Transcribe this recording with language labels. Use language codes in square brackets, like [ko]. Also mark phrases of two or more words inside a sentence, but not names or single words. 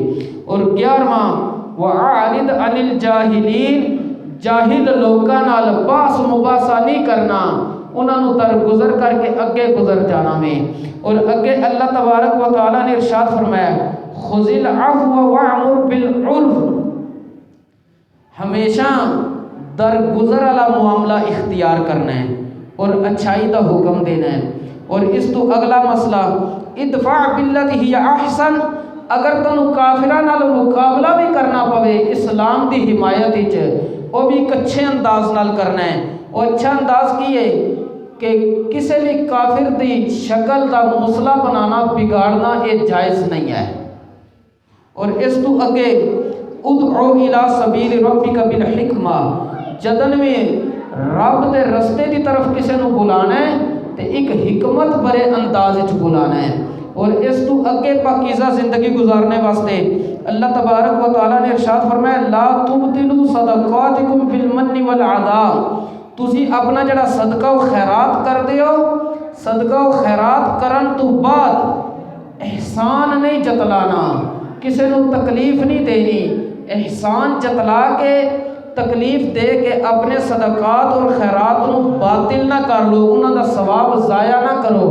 [ar] اور 11واں وَأَعْرِضْ عَنِ الْجَاهِلِينَ، [pa] جاہل لوکاں نال بحث مباحثہ نہیں کرنا، انہاں نو درگزر کر کے اگے گزر جانا میں۔ [ur] اور اگے اللہ تبارک و تعالیٰ نے ارشاد فرمایا [ar] خُذِ الْعَفْوَ وَأْمُرْ بِالْعُرْفِ، [ur] ہمیشہ درگزر والا معاملہ اختیار کرنا ہے اور اچھائی کا حکم دینا ہے۔ [pa] اور اس تو اگلا مسئلہ [ar] ادفع باللتی ہی احسن، [pa] اگر تنوں کافراں نال مقابلہ بھی کرنا پوے اسلام دی حمایت وچ، وہ بھی ایک اچھے انداز نال کرنا ہے۔ اور اچھا انداز کی ہے کہ کسی بھی کافر دی شکل دا مسئلہ بنانا بگاڑنا یہ جائز نہیں ہے۔ اور اس تو اگے [ar] ادعو الی سبیل ربک بالحکمہ، [pa] جدن میں رب دے رستے دی طرف کسی نو بلانا ہے تے ایک حکمت بھرے انداز وچ بلانا ہے۔ [ur] اور اس تو اگے پاکیزہ زندگی گزارنے واسطے اللہ تبارک و تعالیٰ نے ارشاد فرمایا [ar] لا تبطلوا صدقاتکم بالمن والعذاب، [pa] تسی اپنا جڑا صدقہ و خیرات کر دیو، صدقہ و خیرات کرن تو بعد احسان نہیں جتلانا، کسی نو تکلیف نہیں دینی، احسان جتلا کے تکلیف دے کے اپنے صدقات اور خیرات نو باطل نہ کر لو، انہاں دا ثواب ضائع نہ کرو۔